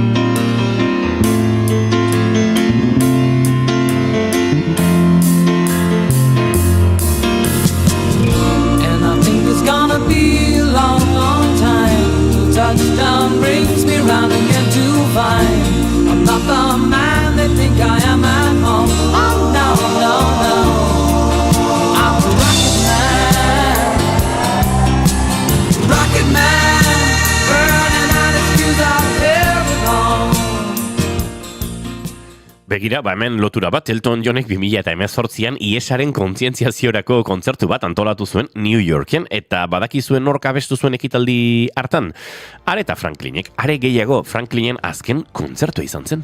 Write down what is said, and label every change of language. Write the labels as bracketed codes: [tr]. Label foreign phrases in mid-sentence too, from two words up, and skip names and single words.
[en] And I think it's gonna be a long, long time till touchdown brings me round again to find I'm not the man they think I am at home. Oh no, no, no, I'm a rocket man, burning out his fuse out there at home. [eu] Begira, hemen lotura bat, Elton Johnek 2018an IESaren kontzientziaziorako kontzertu bat antolatu zuen New Yorken, eta badakizuen nork abestu zuen ekitaldi hartan. Aretha Franklinek, are gehiago Franklinen azken kontzertua izan zen.